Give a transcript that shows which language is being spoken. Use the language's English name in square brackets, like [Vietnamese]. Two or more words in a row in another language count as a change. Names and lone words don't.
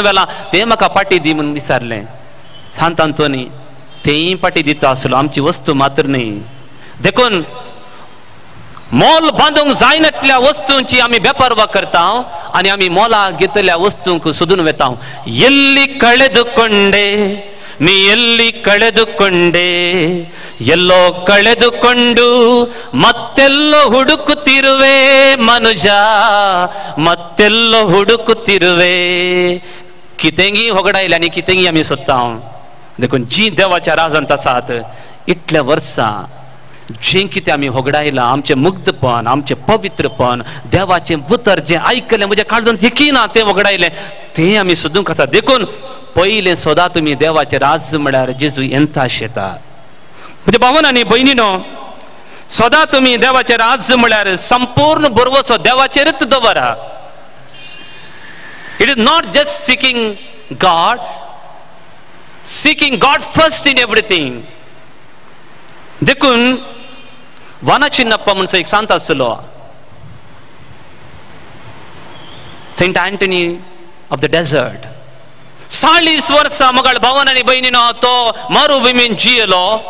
[Konkani] वेलां तें म्हाका पाटी दी म्हूण विचारलें सांत आंतोनी तेंय पाटी दिता आसलो आमची वस्तू मात्र न्ही देखून मोल बांदूंक जायनातल्या वस्तूंची आमी बेपर्वा करता आनी आमी मोला घेतल्या वस्तूंक सोदून वेता [Kannada] ಎಲ್ಲಿ ಕಳೆದುಕೊಂಡೆ ನೀ ಎಲ್ಲಿ ಕಳೆದುಕೊಂಡೆ ಎಲ್ಲೋ ಕಳೆದುಕೊಂಡು ಮತ್ತೆಲ್ಲೋ ಹುಡುಕುತ್ತಿರುವೆ ಮನುಜ ಮತ್ತೆಲ್ಲೋ ಹುಡುಕುತ್ತಿರುವೆ [Konkani] कितेंगी होगडायले आनी कितेंगी आमी सोदता देखून जी देवाच्या राजांत आसात इतल्या वर्सां जे कितें आमी होगडायलां आमचें मुग्धपण आमचें पवित्रपण देवाचें उतर जें आयकलें म्हज्या काळजांत येकिना तें वगडायलें तें आमी सोदूंक आसा देखून पयलें सोदा तुमी देवाचें राज म्हळ्यार जेजू येता शेता म्हणजे भावन आनी भयणीनो सोदा तुमी देवाचें राज म्हळ्यार संपूर्ण बरवसो देवाचेरच दवरा [English] It is not just seeking God first in everything [Konkani] देखून वाना चिन्नप्पा म्हणचो एक सांत आसलो सेंट अँटनी ऑफ द डेझर्ट 40 वर्सां मोगाळ भावन आनी भयणीनो तो मरुभुमीन जियेलो